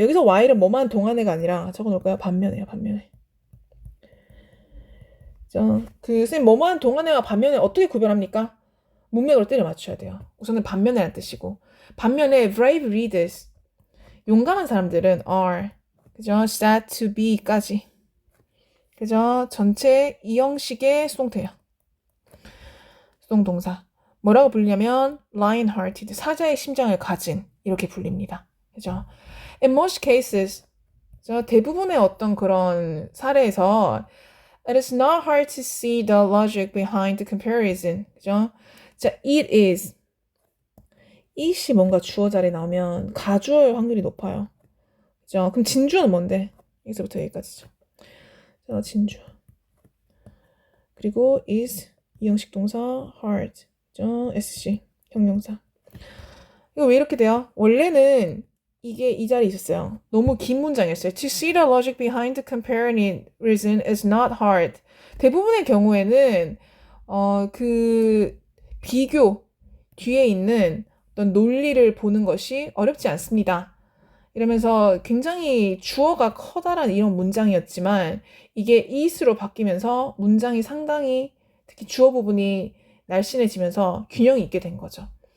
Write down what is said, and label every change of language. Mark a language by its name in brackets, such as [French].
[Korean] 여기서 while은 뭐만 동안애가 아니라 적어놓을까요? 반면에요. 반면에. 그죠? 그 선생님 뭐만 동안애와 반면에 어떻게 구별합니까? 문맥으로 때려 맞춰야 돼요. 우선은 반면에라는 뜻이고 반면에 [English] brave readers [Korean] 용감한 사람들은 are 그죠? [English] said to be [Korean] 까지 그죠? 전체 이 형식의 수동태예요. 수동동사 뭐라고 불리냐면 lion-hearted 사자의 심장을 가진 이렇게 불립니다. 그죠? [English] In most cases [Korean] 대부분의 어떤 그런 사례에서 [English] it is not hard to see the logic behind the comparison. [Korean] 그죠? 자, it is. it이 뭔가 주어 자리에 나오면 가주어일 확률이 높아요. 그죠? 그럼 진주어는 뭔데? 여기서부터 여기까지죠. 자, 진주어. 그리고 is 이형식 동사 hard. 그죠? SC 형용사. 이거 왜 이렇게 돼요? 원래는 이게 이 자리에 있었어요. 너무 긴 문장이었어요. [English] To see the logic behind the comparison is not hard. [Korean] 대부분의 경우에는 그 비교 뒤에 있는 어떤 논리를 보는 것이 어렵지 않습니다. 이러면서 굉장히 주어가 커다란 이런 문장이었지만 이게 it으로 바뀌면서 문장이 상당히 특히 주어 부분이 날씬해지면서 균형이 있게 된 거죠.